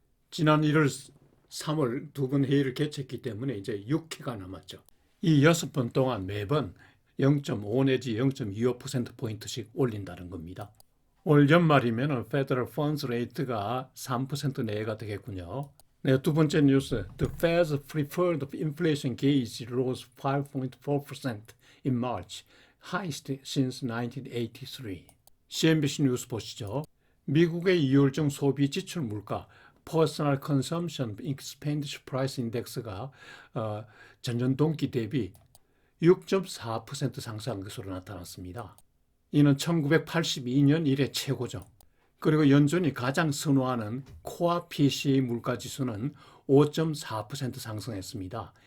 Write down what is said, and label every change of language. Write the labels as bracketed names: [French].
[Korean] 지난 1월, 3월 두 번 회의를 개최했기 때문에 이제 6회가 남았죠. 이 6번 동안 매번 0.5 내지 0.25%포인트씩 올린다는 겁니다. 올 연말이면 Federal Funds Rate가 3% 내외가 되겠군요. 네, 두 번째 뉴스. [English] The Fed's preferred inflation gauge rose 5.4% in March, highest since 1983. [Korean] CNBC 뉴스 보시죠. 미국의 2월중 소비 지출 물가 Personal Consumption Expenditure Price Index가 전년 동기 대비 6.4% 상승한 것으로 나타났습니다. 이는 1982년 이래 최고죠. 그리고 연준이 가장 선호하는 코어 PCE 물가 지수는 5.4% 상승했습니다.